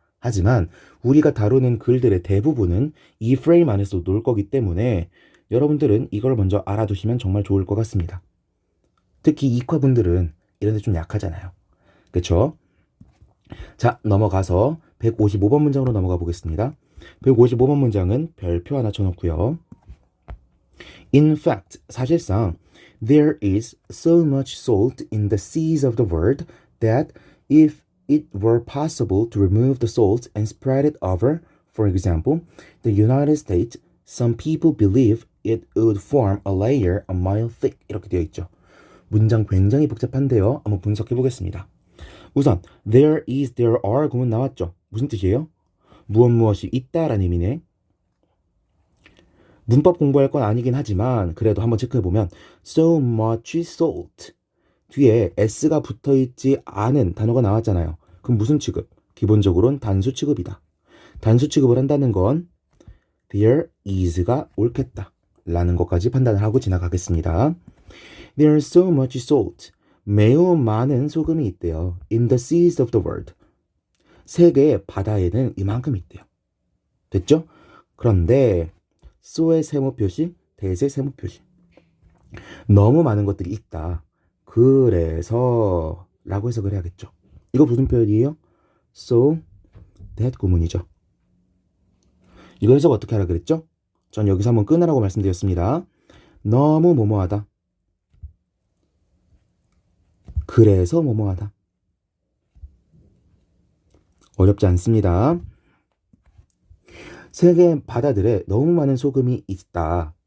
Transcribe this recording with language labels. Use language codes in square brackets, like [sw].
[ko] 하지만 우리가 다루는 글들의 대부분은 이 프레임 안에서 놀 거기 때문에 여러분들은 이걸 먼저 알아두시면 정말 좋을 것 같습니다. 특히 이과분들은 이런 데 좀 약하잖아요. 그쵸? 자, 넘어가서 155번 문장으로 넘어가 보겠습니다. 155번 문장은 별표 하나 쳐놓고요. [en] In fact, 사실상 there is so much salt in the seas of the world that if it were possible to remove the salt and spread it over, for example, the United States, some people believe it would form a layer a mile thick. [ko] 이렇게 되어 있죠. 문장 굉장히 복잡한데요. 한번 분석해 보겠습니다. 우선 there is, there are 구문 나왔죠. 무슨 뜻이에요? 무엇이 있다라는 의미네. 문법 공부할 건 아니긴 하지만 그래도 한번 체크해보면 so much salt 뒤에 s가 붙어있지 않은 단어가 나왔잖아요. 그럼 무슨 취급? 기본적으로는 단수 취급이다. 단수 취급을 한다는 건 there is가 옳겠다 라는 것까지 판단을 하고 지나가겠습니다. [en] There's so much salt [ko] 매우 많은 소금이 있대요. [en] In the seas of the world [ko] 세계의 바다에는 이만큼 있대요. 됐죠? 그런데 so의 세모 표시, that의 세모 표시. 너무 많은 것들이 있다. 그래서 라고 해석을 해야겠죠. 이거 무슨 표현이에요? so that 구문이죠. 이거 해석 어떻게 하라 그랬죠? 전 여기서 한번 끊으라고 말씀드렸습니다. 너무 뭐뭐하다. 그래서 뭐뭐하다. 어렵지 않습니다. 세계 바다들에 너무 많은 소금이 있다.